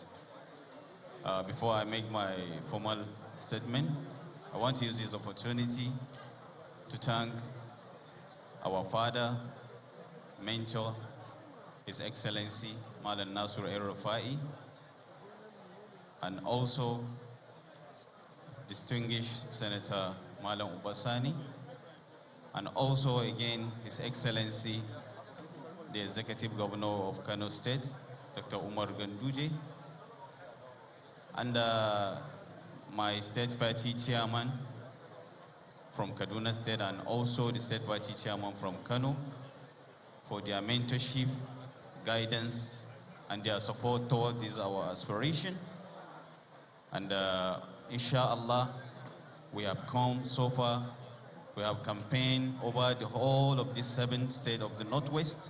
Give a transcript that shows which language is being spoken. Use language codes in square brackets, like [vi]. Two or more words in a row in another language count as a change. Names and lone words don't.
[en] Before I make my formal statement, I want to use this opportunity to thank our father, mentor, His Excellency Malan Nasur El-Rufai, and also distinguished Senator Malan Ubasani, and also again His Excellency, the Executive Governor of Kano State, Dr. Umar Ganduje, and my state party chairman from Kaduna State, and also the state party chairman from Kano, for their mentorship, guidance, and their support toward this our aspiration. And inshallah, we have come so far. We have campaigned over the whole of these 7 states of the Northwest.